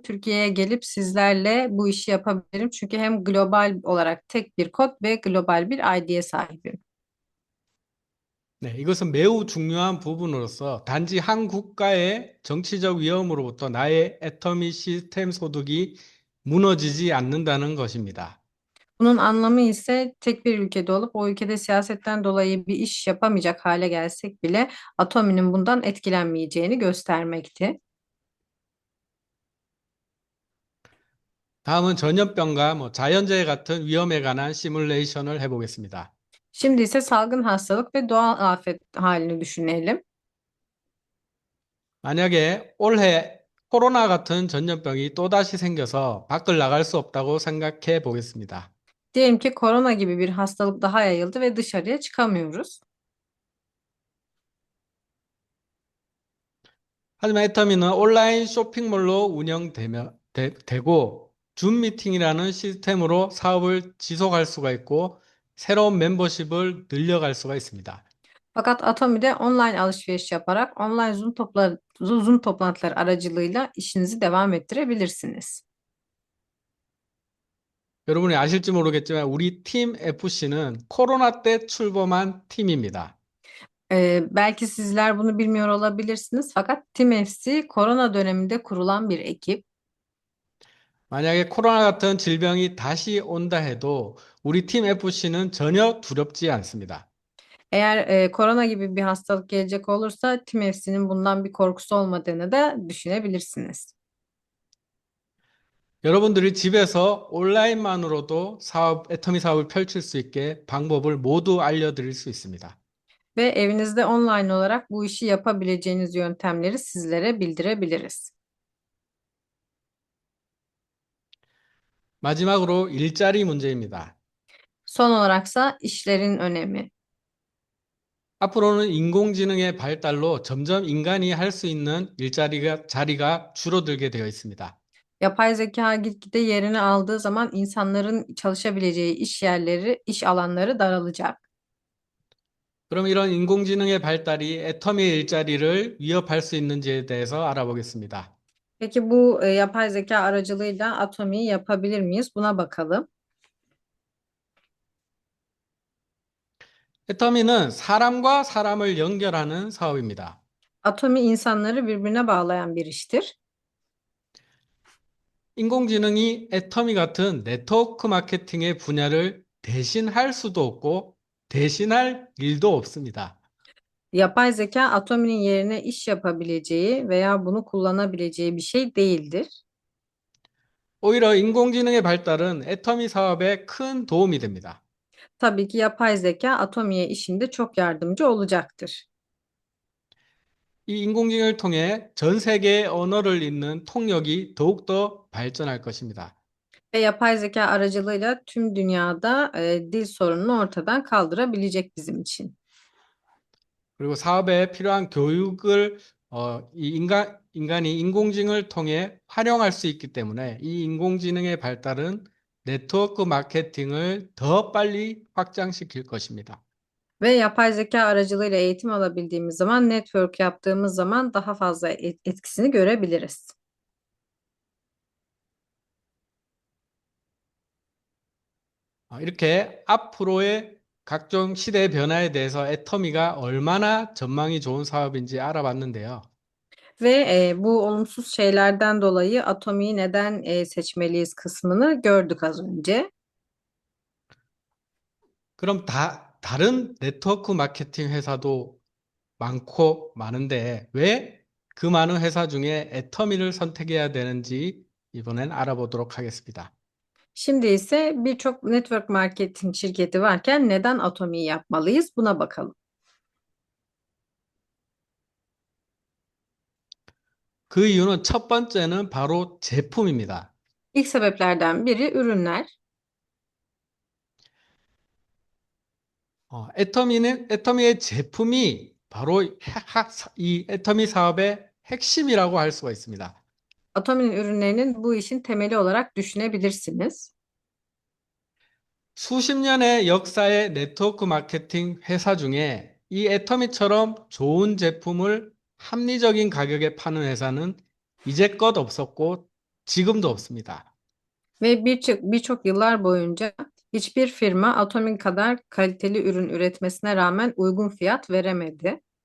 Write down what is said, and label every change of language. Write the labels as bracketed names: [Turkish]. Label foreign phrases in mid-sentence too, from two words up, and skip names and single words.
[Turkish] Türkiye'ye gelip sizlerle bu işi yapabilirim. Çünkü hem global olarak tek bir kod ve global bir ID'ye sahibim. [Korean] 네, 이것은 매우 중요한 부분으로서 단지 한 국가의 정치적 위험으로부터 나의 애터미 시스템 소득이 무너지지 않는다는 것입니다. [Turkish] Bunun anlamı ise tek bir ülkede olup o ülkede siyasetten dolayı bir iş yapamayacak hale gelsek bile Atomi'nin bundan etkilenmeyeceğini göstermekti. [Korean] 다음은 전염병과 자연재해 같은 위험에 관한 시뮬레이션을 해보겠습니다. [Turkish] Şimdi ise salgın hastalık ve doğal afet halini düşünelim. [Korean] 만약에 올해 코로나 같은 전염병이 또다시 생겨서 밖을 나갈 수 없다고 생각해 보겠습니다. [Turkish] Diyelim ki korona gibi bir hastalık daha yayıldı ve dışarıya çıkamıyoruz. [Korean] 하지만 애터미는 온라인 쇼핑몰로 되고 줌 미팅이라는 시스템으로 사업을 지속할 수가 있고 새로운 멤버십을 늘려갈 수가 있습니다. [Turkish] Fakat Atomi'de online alışveriş yaparak online Zoom toplantıları aracılığıyla işinizi devam ettirebilirsiniz. [Korean] 여러분이 아실지 모르겠지만 우리 팀 FC는 코로나 때 출범한 팀입니다. [Turkish] Belki sizler bunu bilmiyor olabilirsiniz fakat Team FC korona döneminde kurulan bir ekip. [Korean] 만약에 코로나 같은 질병이 다시 온다 해도 우리 팀 FC는 전혀 두렵지 않습니다. [Turkish] Eğer korona gibi bir hastalık gelecek olursa Team FC'nin bundan bir korkusu olmadığını da düşünebilirsiniz. [Korean] 여러분들이 집에서 온라인만으로도 애터미 사업을 펼칠 수 있게 방법을 모두 알려드릴 수 있습니다. [Turkish] Ve evinizde online olarak bu işi yapabileceğiniz yöntemleri sizlere bildirebiliriz. [Korean] 마지막으로 일자리 문제입니다. [Turkish] Son olaraksa işlerin önemi. [Korean] 앞으로는 인공지능의 발달로 점점 인간이 할 수 있는 자리가 줄어들게 되어 있습니다. [Turkish] Yapay zeka gitgide yerini aldığı zaman insanların çalışabileceği iş yerleri, iş alanları daralacak. [Korean] 그럼 이런 인공지능의 발달이 애터미의 일자리를 위협할 수 있는지에 대해서 알아보겠습니다. [Turkish] Peki bu yapay zeka aracılığıyla Atomi'yi yapabilir miyiz? Buna bakalım. [Korean] 애터미는 사람과 사람을 연결하는 사업입니다. [Turkish] Atomi insanları birbirine bağlayan bir iştir. [Korean] 인공지능이 애터미 같은 네트워크 마케팅의 분야를 대신할 수도 없고 대신할 일도 없습니다. [Turkish] Yapay zeka Atomi'nin yerine iş yapabileceği veya bunu kullanabileceği bir şey değildir. [Korean] 오히려 인공지능의 발달은 애터미 사업에 큰 도움이 됩니다. [Turkish] Tabii ki yapay zeka Atomi'ye işinde çok yardımcı olacaktır. [Korean] 이 인공지능을 통해 전 세계의 언어를 잇는 통역이 더욱더 발전할 것입니다. [Turkish] Ve yapay zeka aracılığıyla tüm dünyada dil sorununu ortadan kaldırabilecek bizim için. [Korean] 그리고 사업에 필요한 교육을 인간이 인공지능을 통해 활용할 수 있기 때문에 이 인공지능의 발달은 네트워크 마케팅을 더 빨리 확장시킬 것입니다. [Turkish] Ve yapay zeka aracılığıyla eğitim alabildiğimiz zaman, network yaptığımız zaman daha fazla etkisini görebiliriz. [Korean] 이렇게 앞으로의 각종 시대 변화에 대해서 애터미가 얼마나 전망이 좋은 사업인지 알아봤는데요. [Turkish] Ve bu olumsuz şeylerden dolayı Atomi'yi neden seçmeliyiz kısmını gördük az önce. [Korean] 그럼 다른 네트워크 마케팅 회사도 많고 많은데 왜 그 많은 회사 중에 애터미를 선택해야 되는지 이번엔 알아보도록 하겠습니다. [Turkish] Şimdi ise birçok [English] network marketing [Turkish] şirketi varken neden Atomi'yi yapmalıyız? Buna bakalım. [Korean] 그 이유는 첫 번째는 바로 제품입니다. [Turkish] İlk sebeplerden biri ürünler. [Korean] 애터미의 제품이 바로 이 애터미 사업의 핵심이라고 할 수가 있습니다. [Turkish] Atomi'nin ürünlerinin bu işin temeli olarak düşünebilirsiniz. [Korean] 수십 년의 역사의 네트워크 마케팅 회사 중에 이 애터미처럼 좋은 제품을 합리적인 가격에 파는 회사는 이제껏 없었고 지금도 없습니다. [Turkish] Ve birçok yıllar boyunca hiçbir firma Atomi kadar kaliteli ürün üretmesine rağmen uygun fiyat veremedi.